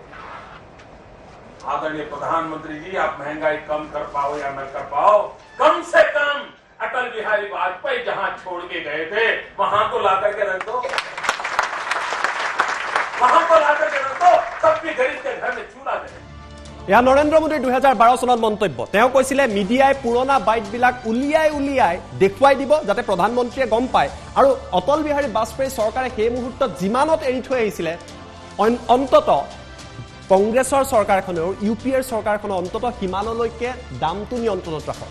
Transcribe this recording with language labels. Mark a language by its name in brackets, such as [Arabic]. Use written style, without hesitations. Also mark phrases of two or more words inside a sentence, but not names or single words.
[Hindi] आदरणीय प्रधानमंत्री जी, आप महंगाई कम कर पाओ या न कर पाओ, कम से कम अटल बिहारी वाजपेयी जहां छोड़ के गए थे वहां तो ला करके रख दो, वहां तो ला करके रख दो, तब भी गरीब के घर में चूल्हा दे। [Assamese] या नरेंद्र मोदी 2012 চনত মন্তব্য তেওঁ কৈছিলে মিডিয়াই পুৰণা বাইটবিলাক উলিয়াই দেখুৱাই দিব যাতে প্ৰধানমন্ত্ৰীয়ে গম পায়। আৰু অটল বিহাৰী বাজপেয়ী চৰকাৰে সেই মুহূৰ্তত যিমানত এৰি থৈ আহিছিলে অন্তত কংগ্ৰেছৰ চৰকাৰখনেও ইউপিএৰ চৰকাৰখনে অন্তত হিমালয়লৈকে দামটো নিয়ন্ত্ৰণত ৰাখক।